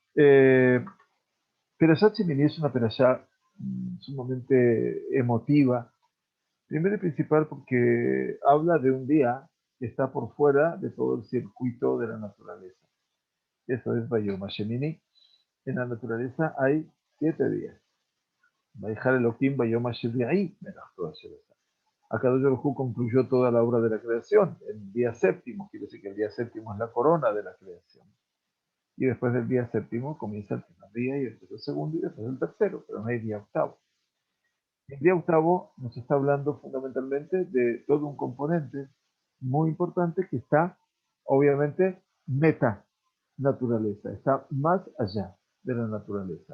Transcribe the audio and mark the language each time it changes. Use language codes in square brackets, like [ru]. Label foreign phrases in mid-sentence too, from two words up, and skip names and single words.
[es] Perashat Shemini es una perashá sumamente emotiva. Primero y principal porque habla de un día que está por fuera de todo el circuito de la naturaleza. Eso es [he] ביום שמיני. [es] En la naturaleza hay 7 días. [he] ויכל אלהים ביום שמיני מלאכתו אשר. הקדוש ברוך הוא [es] concluyó toda la obra de la creación el día séptimo, quiere decir que el día séptimo es la corona de la creación. Y después del día séptimo comienza el primer día y después el segundo y después el tercero, pero no hay día octavo. El día octavo nos está hablando fundamentalmente de todo un componente muy importante que está, obviamente, meta naturaleza, está más allá de la naturaleza.